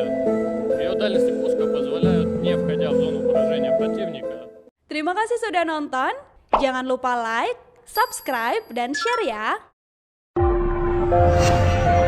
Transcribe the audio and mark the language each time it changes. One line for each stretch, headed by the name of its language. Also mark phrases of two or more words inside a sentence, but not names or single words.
Russian: ее дальности пуска позволяют, не входя в зону поражения противника.
Indonesian: Terima kasih sudah nonton, jangan lupa like, subscribe, dan share ya!